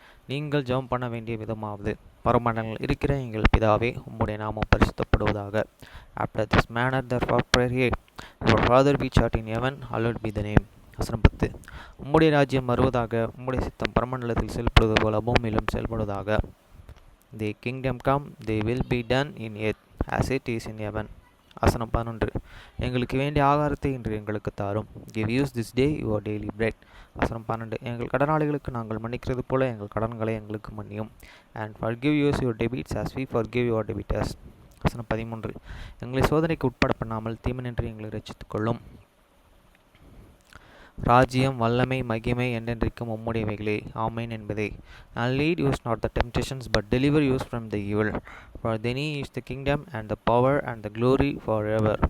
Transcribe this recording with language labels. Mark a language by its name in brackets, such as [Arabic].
[Tamil] நீங்கள் ஜெபம் பண்ண வேண்டிய விதமாவது, பரமண்டலங்களில் இருக்கிற எங்கள் பிதாவே, உம்முடைய நாமம் பரிசுத்தப்படுவதாக. [English] After this manner therefore pray, Our Father which art in heaven, hallowed be thy name. [Tamil] வசனம் 10. உம்முடைய ராஜ்யம் வருவதாக, உம்முடைய சித்தம் பரமண்டலத்தில் செயல்படுவது போல பூமியிலும் செயல்படுவதாக. [English] The kingdom come, they will be done in earth as it is in heaven. [Tamil] வசனம் 11. எங்களுக்கு வேண்டிய ஆகாரத்தை இன்று எங்களுக்கு தாரும். [English] Give us this day your daily bread. [Tamil] வசனம் 12. எங்கள் கடனாளிகளுக்கு நாங்கள் மன்னிக்கிறது போல எங்கள் கடன்களை எங்களுக்கு மன்னியும். [English] And forgive us your debts as we forgive your debtors. [Tamil] வசனம் 13. எங்களை சோதனைக்கு உட்பட பண்ணாமல் தீமையின்றி எங்களை ரட்சித்துக் கொள்ளும். ராஜ்யம், வல்லமை, மகிமை என்றென்றைக்கும் உம்முடையவைகளே. ஆமென் என்பதே. [English] And lead us not the temptations, but deliver us from the evil. For thine is the kingdom and the power and the glory forever.